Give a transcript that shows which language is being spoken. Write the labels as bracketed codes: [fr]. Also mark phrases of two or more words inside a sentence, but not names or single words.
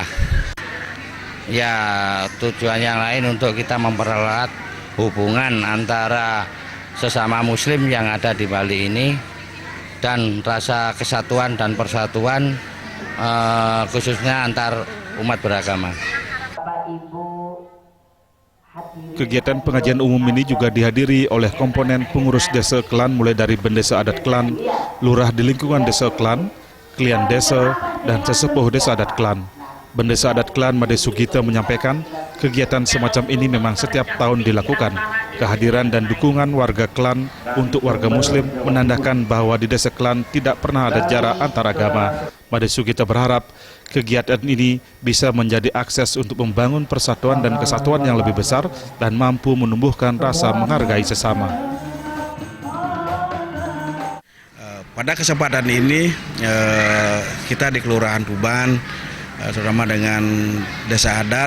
[id] Ya, tujuan yang lain untuk kita mempererat hubungan antara sesama muslim yang ada di Bali ini dan rasa kesatuan dan persatuan khususnya antar umat beragama. Kegiatan pengajian umum ini juga dihadiri oleh komponen pengurus Desa Kelan mulai dari Bendesa Adat Kelan, Lurah di lingkungan Desa Kelan, Klien Desa, dan Sesepuh Desa Adat Kelan. Bendesa Adat Kelan Made Sugito menyampaikan kegiatan semacam ini memang setiap tahun dilakukan. Kehadiran dan dukungan warga Kelan untuk warga muslim menandakan bahwa di Desa Kelan tidak pernah ada jarak antar agama. Made Sugito berharap kegiatan ini bisa menjadi akses untuk membangun persatuan dan kesatuan yang lebih besar dan mampu menumbuhkan rasa menghargai sesama. Pada kesempatan ini kita di Kelurahan Tuban, terutama dengan Desa Adat,